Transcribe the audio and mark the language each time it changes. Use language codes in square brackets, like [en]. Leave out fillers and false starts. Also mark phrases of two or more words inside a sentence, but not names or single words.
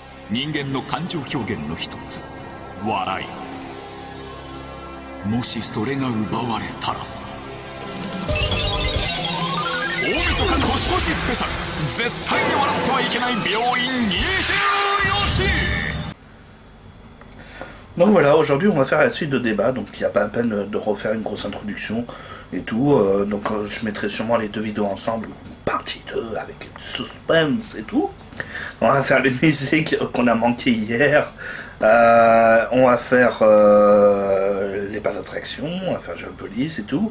[ja] 人間の感情表現の一つ、笑い。もしそれが奪われたら、大晦日年越しスペシャル、絶対に笑ってはいけない病院24時。 [fr] Donc voilà, aujourd'hui on va faire la suite de débat, donc il n'y a pas la peine de refaire une grosse introduction et tout, je mettrai sûrement les deux vidéos ensemble, partie 2 avec suspense et tout. On va faire les musiques qu'on a manquées hier, on va faire les parcs d'attraction, on va faire Géopolis et tout.